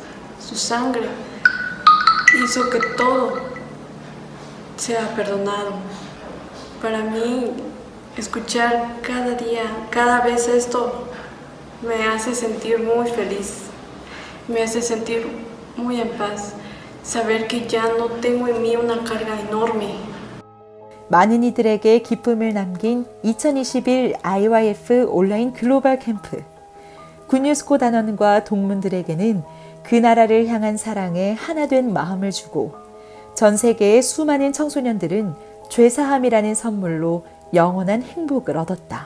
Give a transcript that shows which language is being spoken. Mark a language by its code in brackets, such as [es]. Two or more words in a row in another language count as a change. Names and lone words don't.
[es] Su sangre hizo que todo sea perdonado. Para mí, escuchar cada día, cada vez esto me hace sentir muy feliz, me hace sentir muy en paz, saber que ya no tengo en mí una carga enorme. [ko] 많은 이들에게 기쁨을 남긴 2021 IYF 온라인 글로벌 캠프. 군유스코 단원과 동문들에게는 그 나라를 향한 사랑에 하나된 마음을 주고 전 세계의 수많은 청소년들은 죄사함이라는 선물로 영원한 행복을 얻었다.